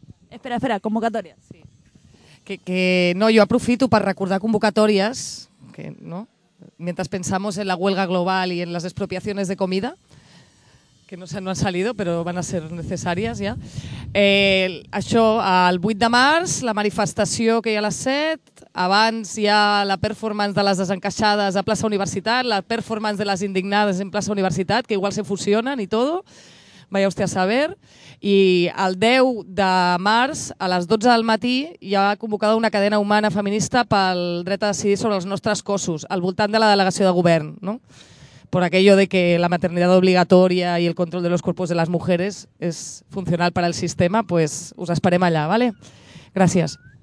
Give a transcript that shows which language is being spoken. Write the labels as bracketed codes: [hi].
[es] Espera, convocatoria. Sí. Que no, yo [ca] aprofito [es] para recordar convocatorias, que, ¿no? Mientras pensamos en la huelga global y en las expropiaciones de comida, que no han salido, pero van a ser [ca] necessàries ja. Això, el 8 de març, la manifestació que hi ha a les 7, abans hi ha la performance de les desencaixades a Plaça Universitat, la performance de les indignades en Plaça Universitat, que igual se fusionen i tot, [es] vaya usted a saber. [ca] I el 10 de març, a les 12 del matí, hi ha convocada una cadena humana feminista pel dret a decidir sobre els nostres cossos, al voltant de la delegació de govern, no? [es] Por aquello de que la maternidad obligatoria y el control de los cuerpos de las mujeres es funcional para el sistema, pues [ca] os esperem allà, [es] ¿vale? [ca] Gràcies.